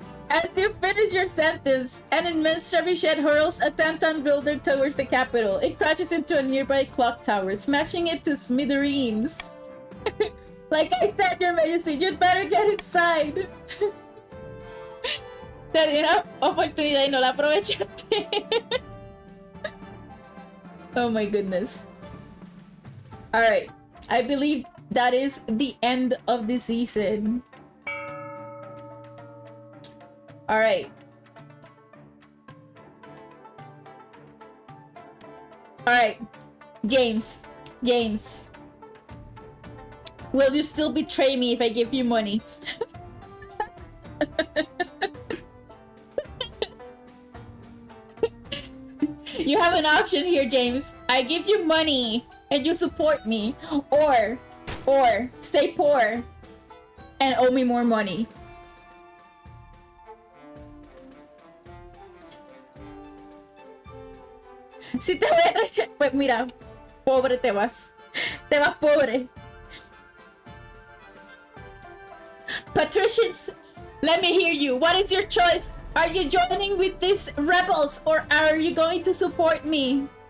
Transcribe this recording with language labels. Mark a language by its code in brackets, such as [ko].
[en] As you finish your sentence, an immense trebuchet hurls a 10-ton builder towards the capital. It crashes into a nearby clock tower, smashing it to smithereens. Like I said, Your Majesty, you'd better get inside. [es] Te di una oportunidad y no la aprovechaste. [en] Oh my goodness. Alright, I believe that is the end of the season. Alright. Alright. James. James. Will you still betray me if I give you money? You have an option here, James. I give you money and you support me. Or stay poor and owe me more money. [es] Si te voy a traicionar, pues mira, pobre te vas. Te vas pobre. [en] Patricians, let me hear you. What is your choice? Are you joining with these rebels or are you going to support me?